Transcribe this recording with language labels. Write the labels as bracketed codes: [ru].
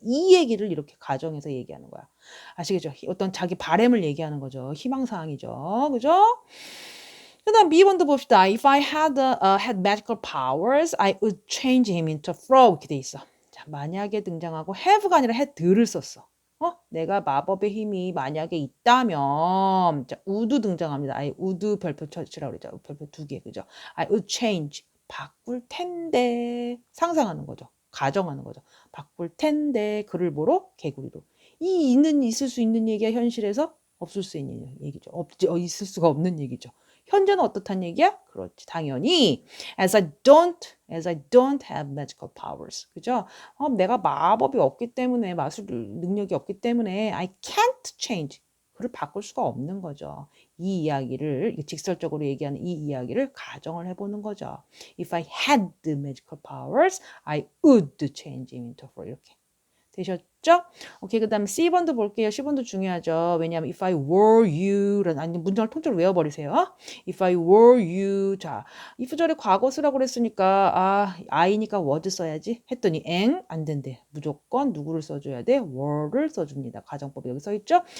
[ko] 이 얘기를 이렇게 가정해서 얘기하는 거야. 아시겠죠? 어떤 자기 바램을 얘기하는 거죠. 희망사항이죠. 그죠? 그 다음 B번도 봅시다. [en] If I had magical powers, I would change him into a frog. [ko] 이렇게 돼 있어. 자, 만약에 등장하고 have가 아니라 had를 썼어. 내가 마법의 힘이 만약에 있다면 자, would 등장합니다. [en] I would [ko] 별표 쳐치라고 그랬죠. 별표 2개. 그죠? [en] I would change. [ko] 바꿀 텐데. 상상하는 거죠. 가정하는 거죠. 바꿀 텐데. 그를 보러 개구리로. 있을 수 있는 얘기야 현실에서 없을 수 있는 얘기죠. 있을 수가 없는 얘기죠. 현재는 어떻단 얘기야? 그렇지. 당연히 [en] as I don't have magical powers. [ko] 그죠? 내가 마법이 없기 때문에 마술 능력이 없기 때문에 [en] I can't change. [ko] 그를 바꿀 수가 없는 거죠. 이 이야기를 직설적으로 얘기하는 이 이야기를 가정을 해보는 거죠. [en] If I had the magical powers, I would change him into a frog. [ko] 이렇게. 되셨죠? 오케이, 그 다음에 C번도 볼게요. C번도 중요하죠. 왜냐하면 [en] if I were you [ko] 라는 아니 문장을 통째로 외워버리세요. [en] If I were you. [ko] 자, if절에 과거 쓰라고 그랬으니까 I니까 was 써야지 했더니 안 된대. 무조건 누구를 써줘야 돼? were를 써줍니다. 가정법에 여기 써있죠?